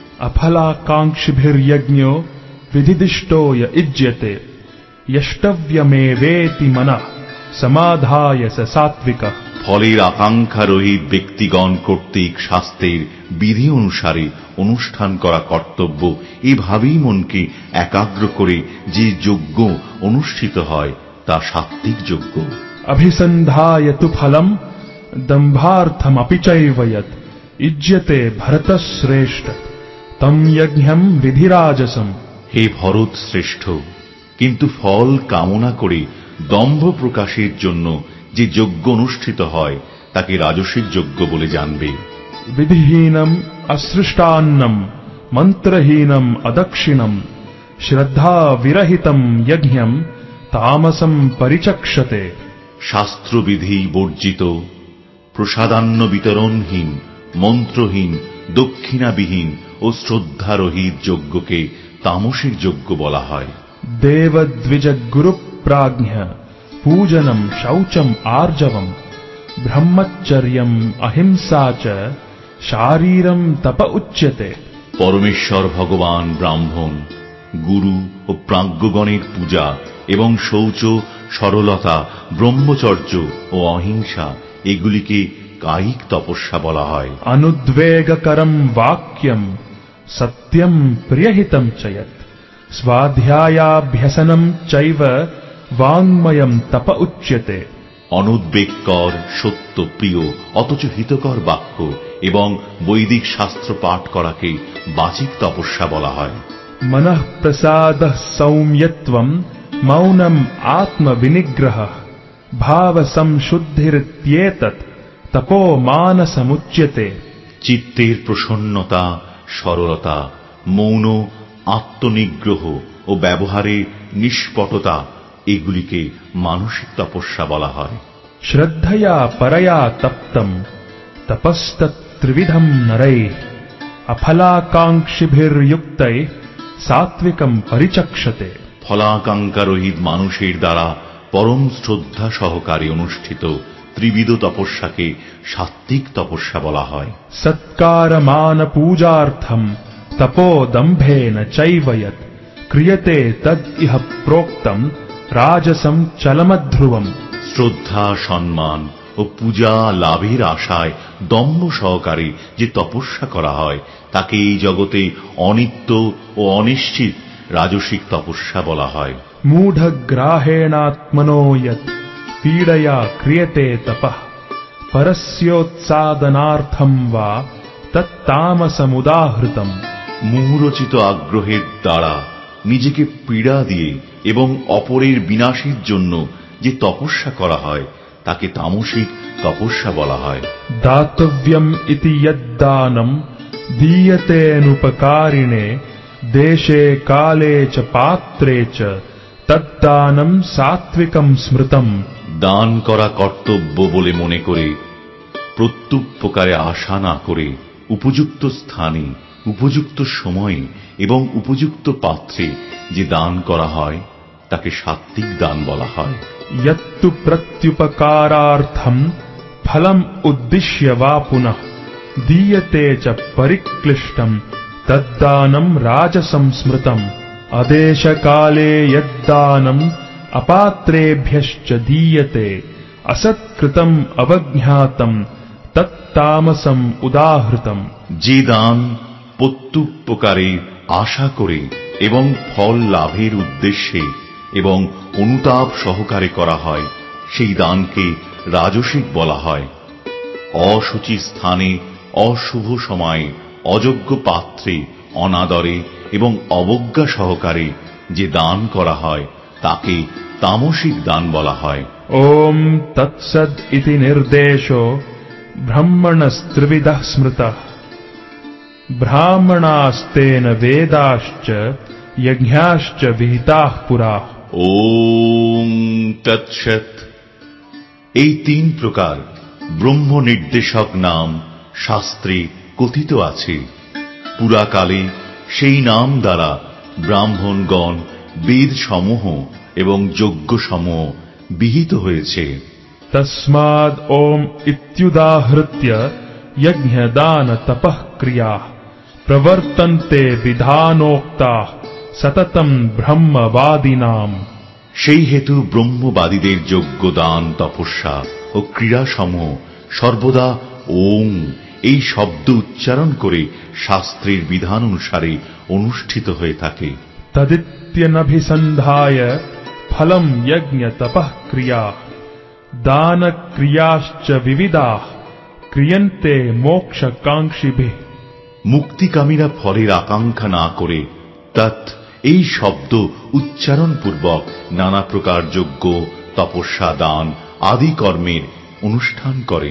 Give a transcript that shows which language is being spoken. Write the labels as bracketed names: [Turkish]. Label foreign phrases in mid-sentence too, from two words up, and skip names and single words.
[Sanskrit] अफलाकांक्षिभिर्यज्ञो विधिदिष्टो य इज्यते यष्टव्यमेवेति मनः समाधाय स सात्विकः। [Bangla] ফলের আকাঙ্ক্ষা রহিত ব্যক্তিগণ কর্তৃক শাস্ত্রের বিধি অনুসারে অনুষ্ঠান করা কর্তব্য, এভাবেই মনকে একাগ্র করে যে যজ্ঞ অনুষ্ঠিত হয় তা সাত্ত্বিক যজ্ঞ। [Sanskrit] अभिसन्धाय तु फलम् दम्भार्थमपि चैव यत् इज्यते भरतश्रेष्ठ तम यज्ञम् विधिराजसम्। [Bangla] হে ভরত শ্রেষ্ঠ, কিন্তু ফল কামনা করে দম্ভ প্রকাশের জন্য যে যজ্ঞ অনুষ্ঠিত হয় তাকে রাজসিক যজ্ঞ বলে জানবে। [Sanskrit] विधिहीनम् असृष्टान्नम् मन्त्रहीनम् अदक्षिणम् श्रद्धा विरहितम् यज्ञम् तामसम् परिचक्षते। [Bangla] শাস্ত্রবিধি বর্জিত, প্রসাদান্ন বিতরণহীন, মন্ত্রহীন, দক্ষিণাবিহীন ও শ্রদ্ধারহিত যজ্ঞকে তামসিক যজ্ঞ বলা হয়। [Sanskrit] देवद्विज गुरुप्राज्ञ पूजनम् शौचम् आर्जवम् ब्रह्मचर्यम् अहिंसा च शारीरम् तप उच्यते। [Bangla] পরমেশ্বর ভগবান ব্রাহ্মণ, গুরু ও প্রাজ্ঞগণের পূজা এবং শৌচ, সরলতা, ব্রহ্মচর্য ও অহিংসা এগুলিকে কায়িক তপস্যা বলা হয়। [Sanskrit] अनुद्वेगकरम् वाक्यम् सत्यम् प्रियहितम् च यत् स्वाध्यायाभ्यसनम् चैव वाङ्मयम् तप उच्यते। [Bangla] অনুদ্বেগকর, সত্য প্রিয় অথচ হিতকর বাক্য এবং বৈদিক শাস্ত্র পাঠ করাকে বাচিক তপস্যা বলা হয়। [Sanskrit] मनः प्रसादः सौम्यत्वम् मौनम् आत्मविनिग्रहः भाव संशुद्धिरित्येतत् तपो मानसमुच्यते। [Bangla] চিত্তের প্রসন্নতা, সরলতা, মৌন, আত্মনিগ্রহ ও ব্যবহারে নিষ্পটতা এগুলিকে মানসিক তপস্যা বলা হয়। [Sanskrit] श्रद्धया परया तप्तम् तपस्तत्त्रिविधम् नरैः अफलाकाङ्क्षिभिर्युक्तैः सात्विकम् परिचक्षते। [Bangla] ফলাকাঙ্ক্ষারহিত মানুষের দ্বারা পরম শ্রদ্ধা সহকারে অনুষ্ঠিত ত্রিবিধ তপস্যাকে সাত্ত্বিক তপস্যা বলা হয়। [Sanskrit] सत्कारमान पूजार्थम् तपो दम्भेन चैव यत् क्रियते तद् इह प्रोक्तम् राजसम् चलमध्रुवम्। [Bangla] শ্রদ্ধা, সম্মান ও পূজা লাভের আশায় দম্ভ সহকারে যে তপস্যা করা হয় তাকে এই জগতে অনিত্য ও অনিশ্চিত রাজসিক তপস্যা বলা হয়। [Sanskrit] मूढग्राहेणात्मनो यत् पीडया क्रियते तपः परस्योत्सादनार्थम् वा तत्तामसमुदाहृतम्। [Bangla] মুহুরচিত আগ্রহের দ্বারা নিজেকে পীড়া দিয়ে এবং অপরের বিনাশের জন্য যে তপস্যা করা হয় তাকে তামসিক তপস্যা বলা হয়। [Sanskrit] दातव्यम् इति यद्दानम् दीयतेऽनुपकारिणे देशे काले च पात्रे च तद्दानम् सात्विकम् स्मृतम्। [Bangla] দান করা কর্তব্য বলে মনে করে প্রত্যুপকারে আশা না করে উপযুক্ত স্থানে, উপযুক্ত সময়ে এবং উপযুক্ত পাত্রে যে দান করা হয় তাকে সাত্ত্বিক দান বলা হয়। [Sanskrit] यत्तु प्रत्युपकारार्थम् फलम् उद्दिश्य वा पुनः दीयते च परिक्लिष्टम् तद्दानम् राजसं स्मृतम्। अदेशकाले यद्दानम् अपात्रेभ्यश्च दीयते असत्कृतम् अवज्ञातम् तत्तामसम् उदाहृतम्। [Bangla] যে দান প্রত্যুপকারে আশা করে এবং ফল লাভের উদ্দেশ্যে এবং অনুতাপ সহকারে করা হয় সেই দানকে রাজসিক বলা হয়। অশুচি স্থানে, অশুভ সময়ে, অযোগ্য পাত্রে, অনাদরে এবং অবজ্ঞা সহকারে যে দান করা হয় তাকে তামসিক দান বলা হয়। [Sanskrit] ओम तत्सद इति निर्देशो ब्रह्मणस्त्रिविधः स्मृतः ब्राह्मणास्तेन वेदाश्च यज्ञाश्च विहिताः पुरा। [Bangla] ওম তৎসৎ। এই তিন প্রকার ব্রহ্ম নির্দেশক নাম শাস্ত্রে কথিত আছে। পুরাকালে সেই নাম দ্বারা ব্রাহ্মণগণ বেদ সমূহ এবং যজ্ঞ সমূহ বিহিত হয়েছে। [Sanskrit] तस्माद् ओम इत्युदाहृत्य यज्ञ दान तपः क्रिया प्रवर्तन्ते विधानोक्ता सततम ब्रह्मवादिनाम। [Bangla] সেই হেতু ব্রহ্মবাদীদের যজ্ঞ দান তপস্যা ও ক্রিয়া সমূহ সর্বদা ওং এই শব্দ উচ্চারণ করে শাস্ত্রের বিধান অনুসারে অনুষ্ঠিত হয়ে থাকে। [Sanskrit] तदित्यनभिसन्धाय फलम यज्ञ तपः क्रिया दान क्रियाश्च विविधाः क्रियन्ते मोक्षकांक्षिभिः। [Bangla] মুক্তিকামীরা ফলের আকাঙ্ক্ষা না করে তৎ এই শব্দ উচ্চারণ পূর্বক নানা প্রকার যজ্ঞ তপস্যা দান আদি কর্মের অনুষ্ঠান করেন।